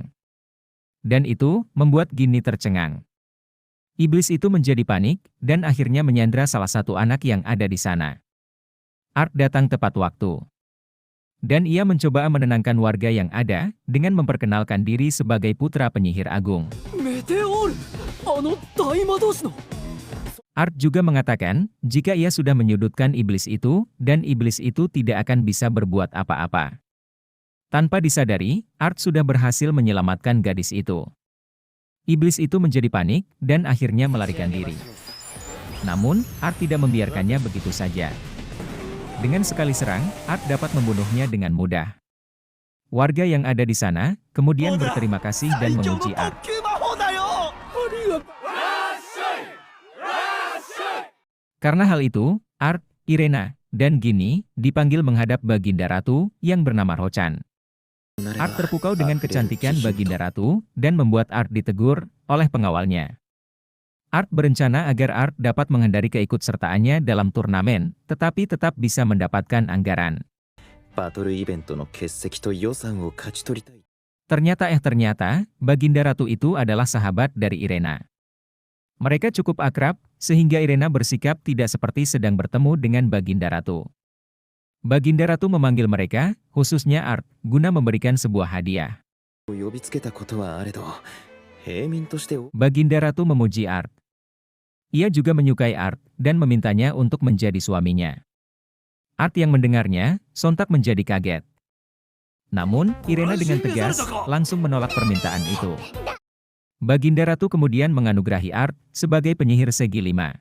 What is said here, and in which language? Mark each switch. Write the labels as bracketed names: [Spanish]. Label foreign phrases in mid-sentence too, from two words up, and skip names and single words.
[Indonesian] Dan itu membuat Ginny tercengang. Iblis itu menjadi panik dan akhirnya menyandra salah satu anak yang ada di sana. Art datang tepat waktu. Dan ia mencoba menenangkan warga yang ada dengan memperkenalkan diri sebagai putra penyihir agung. [Japanese] メテオール、あの大魔導士の。 [Indonesian] Art juga mengatakan jika ia sudah menyudutkan iblis itu dan iblis itu tidak akan bisa berbuat apa-apa. Tanpa disadari, Art sudah berhasil menyelamatkan gadis itu. Iblis itu menjadi panik dan akhirnya melarikan diri. Namun, Art tidak membiarkannya begitu saja. Dengan sekali serang, Art dapat membunuhnya dengan mudah. Warga yang ada di sana kemudian berterima kasih dan memuji Art. [Japanese] 急魔法だよ。ありがとう。 [Indonesian] Karena hal itu, Art, Irena, dan Ginny dipanggil menghadap Baginda Ratu yang bernama Rochan. Art terpukau dengan kecantikan Baginda Ratu dan membuat Art ditegur oleh pengawalnya. Art berencana agar Art dapat menghindari keikutsertaannya dalam turnamen, tetapi tetap bisa mendapatkan anggaran. [Japanese] バトルイベントの欠席と予算を勝ち取りたい。 [Indonesian] Ternyata, Baginda Ratu itu adalah sahabat dari Irena. Mereka cukup akrab, sehingga Irena bersikap tidak seperti sedang bertemu dengan Baginda Ratu. Baginda Ratu memanggil mereka, khususnya Art, guna memberikan sebuah hadiah. [Japanese] 呼びつけたことはあれど、平民として。 [Indonesian] Baginda Ratu memuji Art. Ia juga menyukai Art dan memintanya untuk menjadi suaminya. Art yang mendengarnya, sontak menjadi kaget. Namun, Irena dengan tegas langsung menolak permintaan itu. Baginda Ratu kemudian menganugerahi Art sebagai penyihir segi 5.